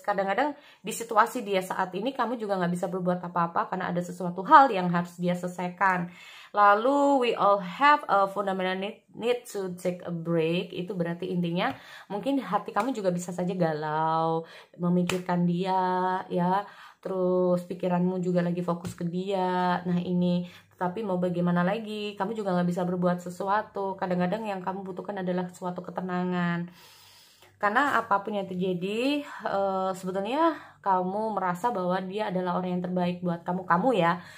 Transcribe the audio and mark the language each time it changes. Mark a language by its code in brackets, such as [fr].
[id] Kadang-kadang di situasi dia saat ini kamu juga nggak bisa berbuat apa-apa karena ada sesuatu hal yang harus dia selesaikan. [en] Lalu we all have a fundamental need to take a break. [id] Itu berarti intinya mungkin hati kamu juga bisa saja galau, memikirkan dia ya. Terus pikiranmu juga lagi fokus ke dia. Nah ini, tapi mau bagaimana lagi, kamu juga nggak bisa berbuat sesuatu. Kadang-kadang yang kamu butuhkan adalah suatu ketenangan. Karena apapun yang terjadi, sebetulnya kamu merasa bahwa dia adalah orang yang terbaik buat kamu ya.